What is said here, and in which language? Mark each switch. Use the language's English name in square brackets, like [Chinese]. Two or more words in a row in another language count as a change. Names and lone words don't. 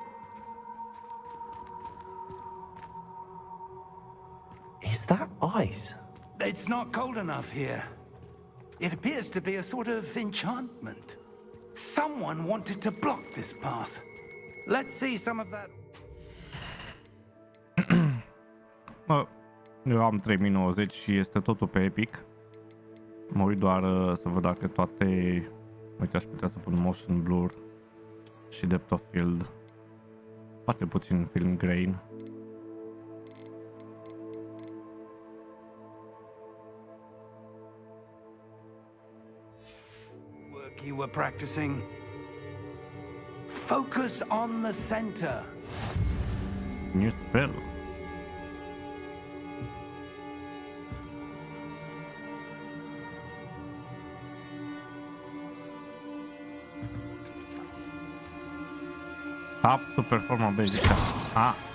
[English] Is that ice? It's not cold enough here. It appears to be a sort of enchantment. Someone wanted to block this path. Let's see some of that. [Romanian] Eu am 3090 și este totul pe Epic. Mă uit doar să văd dacă toate... Uite, aș putea să pun [English] motion blur [Romanian] și [English] depth of field. [Romanian] Poate puțin [English] film grain. Work you were practicing. Focus on the center. New spell. Up to perform a basic. Ah.